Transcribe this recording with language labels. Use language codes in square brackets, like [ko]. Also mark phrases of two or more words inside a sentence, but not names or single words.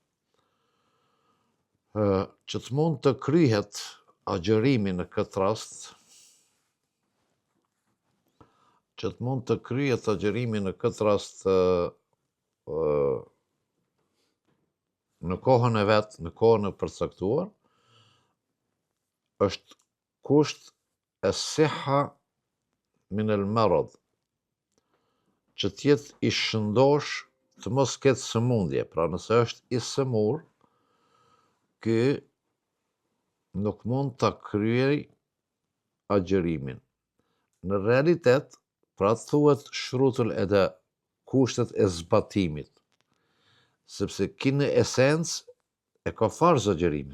[sq] Që të mund të kryhet agjerimi në këtë rast, në kohën e vet, në kohën e përcaktuar, është kusht [ar] as-sihha min al-marad, [sq] që t'jetë i shëndosh, të mos ketë sëmundje. Pra nëse është i sëmur, ky nuk mund ta kryej agjerimin. Në realitet, pra thuhet [ar] shrutul eda, [sq] kushtet e zbatimit, sepse ki në esencë e ka farz agjerimin.